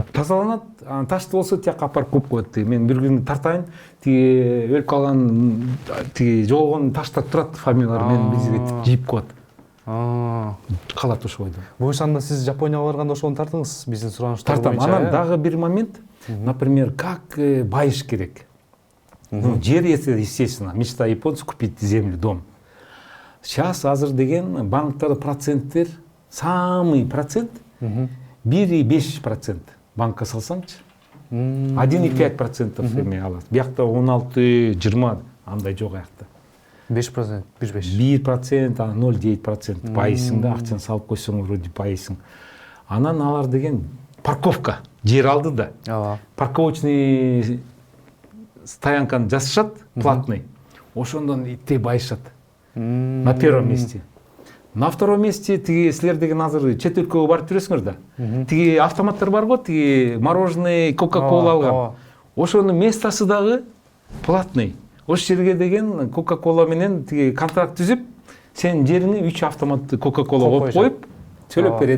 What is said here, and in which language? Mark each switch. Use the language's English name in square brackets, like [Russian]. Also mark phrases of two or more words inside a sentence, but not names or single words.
[Kyrgyz] тазаланат, анан ташты болсо тияка апарып коюп коет. Мен бир күн тартайын, тиги өлүп калган тиги жоголгон таштар турат, фамилиялар мен бизге жийип коет. Калат ошо бойдо. Буюш анда сиз Жапонияга барганда ошону тартыңыз, биздин суранычтар Тартам. боюнча. Анан дагы бир момент, например, как байыш керек. Ну, жер, [Russian] естественно, мечта японца купить землю, дом. [Kyrgyz] Сейчас азыр деген банктарда проценттер, [Russian] самый процент [Kyrgyz] 1,5% банкка салсаңчы. 1,5% эме алат. Биякта 16-20 андай жок аякта. 5%, 1,5. 1%, ана 0,9% байысың да, акчаны салып койсоң вроде байысың. Анан алар деген парковка, жер алды да. Парковочный стоянканы жасашат, платный. Ошондон итте байышат. [Russian] На первом месте. На втором месте [Kyrgyz] тиги силер деген азыр чет өлкөгө барып жүрөсүңөр да. Тиги автоматтар бар го, тиги мороженое, кока-кола алган. Ошонун местасы дагы платный. Ошол жерге деген кока-кола менен тиги контракт түзүп, сенин жериңе 3 автоматты кока-кола коюп коюп, төлөп берет.